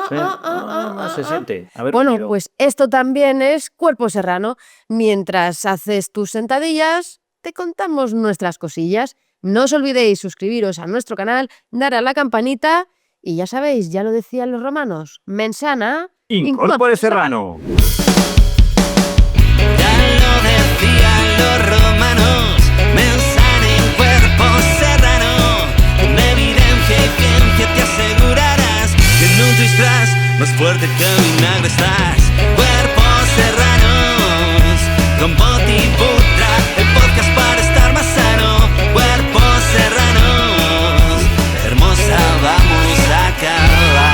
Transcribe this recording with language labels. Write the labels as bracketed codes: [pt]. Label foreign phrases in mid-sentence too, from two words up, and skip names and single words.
[es] Sí. Se siente. A ver, Bueno, miro. pues esto también es Cuerpo Serrano. Mientras haces tus sentadillas, te contamos nuestras cosillas. No os olvidéis suscribiros a nuestro canal, dar a la campanita y ya sabéis, ya lo decían los romanos, [la] mens sana, Incorpore serrano. [es] Ya lo decían los romanos, [la] mens sana [es] in cuerpo serrano. Con evidencia y ciencia te asegurarás que no tendrás más fuerte que vinagre estás. Cuerpos serranos, con Boti y Butra, el podcast para estar más sano. Cuerpos serranos, hermosa vamos a acabar.